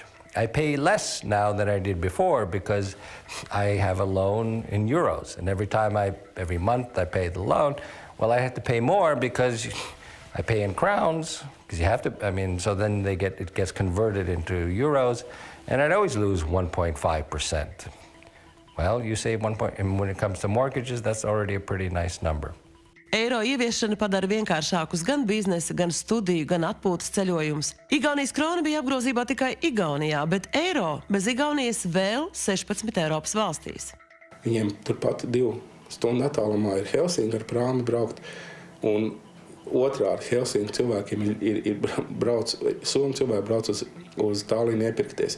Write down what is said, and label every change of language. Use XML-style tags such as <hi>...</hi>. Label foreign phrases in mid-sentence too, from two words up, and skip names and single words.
<en>I pay less now than I did before because I have a loan in euros, and every month I pay the loan. Well, I have to pay more because I pay in crowns because you have to. I mean, so then it gets converted into euros, and I'd always lose 1.5%. Well, you say 1 point, and when it comes to mortgages, that's already a pretty nice number.</en> <lv>Eiro ieviešana padara vienkāršākus gan biznesa, gan studiju, gan atpūtas ceļojumus. Igaunijas krona bija apgrozībā tikai Igaunijā, bet eiro bez Igaunijas vēl 16 Eiropas valstīs. Viņiem turpat 2 stundu attālumā ir Helsinki ar prāmi braukt, un otrādi Helsinki cilvēkiem ir brauc, Somu cilvēki brauc uz Tallinu iepirkties.</lv>